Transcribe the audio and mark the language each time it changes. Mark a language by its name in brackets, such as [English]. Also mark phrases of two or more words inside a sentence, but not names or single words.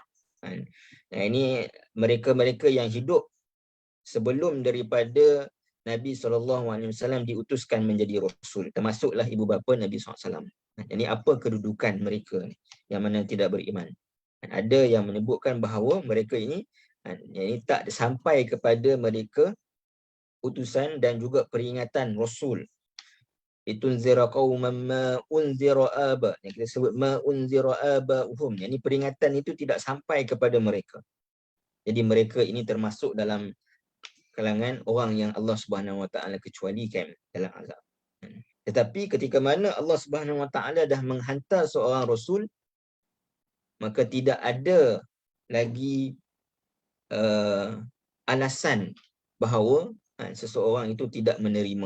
[Malay] Ini mereka-mereka yang hidup sebelum daripada Nabi SAW diutuskan menjadi Rasul, termasuklah ibu bapa Nabi SAW. Jadi apa kedudukan mereka yang mana tidak beriman? Ada yang menyebutkan bahawa mereka ini tak sampai kepada mereka utusan dan juga peringatan Rasul. [Arabic] لتنذر قوما ما أنذر آباء. Yang kita sebut ما أنذر آباؤهم. [Malay] Yang ini peringatan itu tidak sampai kepada mereka. Jadi mereka ini termasuk dalam kalangan orang yang Allah [Arabic] سبحانه و تعالى [Malay] kecualikan dalam azab. Tetapi ketika mana Allah [Arabic] سبحانه و تعالى [Malay] dah menghantar seorang rasul, maka tidak ada lagi alasan bahawa seseorang itu tidak menerima.